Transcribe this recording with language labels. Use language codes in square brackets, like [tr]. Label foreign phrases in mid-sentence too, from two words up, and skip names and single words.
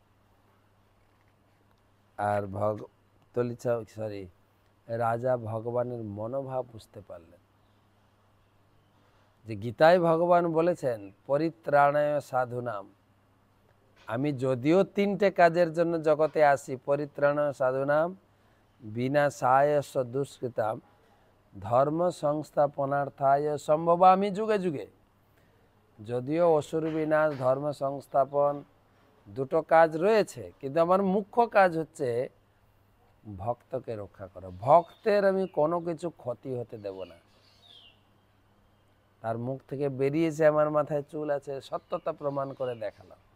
[bn] আর রাজা ভগবানের মনোভাব বুঝতে পারলেন যে গীতায় ভগবান বলেছেন [sa] পরিত্রাণায় সাধুনাম, [bn] আমি যদিও তিনটে কাজের জন্য জগতে আসি, [sa] পরিত্রাণায় সাধুনাম বিনাশায় দুষ্কৃতাম ধর্ম সংস্থাপনার্থায় সম্ভবামি যুগে যুগে। [bn] যদিও অসুর বিনাশ ধর্ম সংস্থাপন দুটো কাজ রয়েছে, কিন্তু আমার মুখ্য কাজ হচ্ছে ভক্তকে রক্ষা করা। ভক্তের আমি কোনো কিছু ক্ষতি হতে দেব না। তার মুখ থেকে বেরিয়েছে আমার মাথায় চুল আছে, সত্যতা প্রমাণ করে দেখালাম।